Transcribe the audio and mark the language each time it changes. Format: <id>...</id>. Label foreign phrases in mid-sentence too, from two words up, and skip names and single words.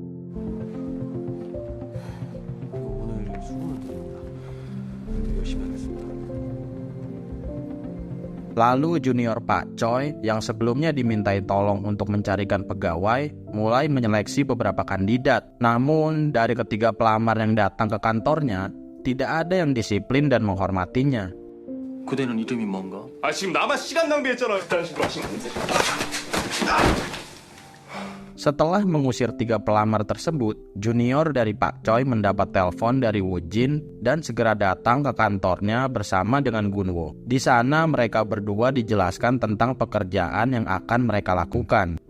<id>Lalu junior Pak Choi yang sebelumnya dimintai tolong untuk mencarikan pegawai mulai menyeleksi beberapa kandidat. Namun dari ketiga pelamar yang datang ke kantornya, tidak ada yang disiplin dan menghormatinya.</id> <ko>그대는 이름이 뭔가? 지금 나만 시간 낭비했잖아. 일단 신고 하시면 안 돼.</ko> <id>Setelah mengusir 3 pelamar tersebut, junior dari Pak Choi mendapat telepon dari Woo-jin dan segera datang ke kantornya bersama dengan Gunwo. Di sana mereka berdua dijelaskan tentang pekerjaan yang akan mereka lakukan.</id>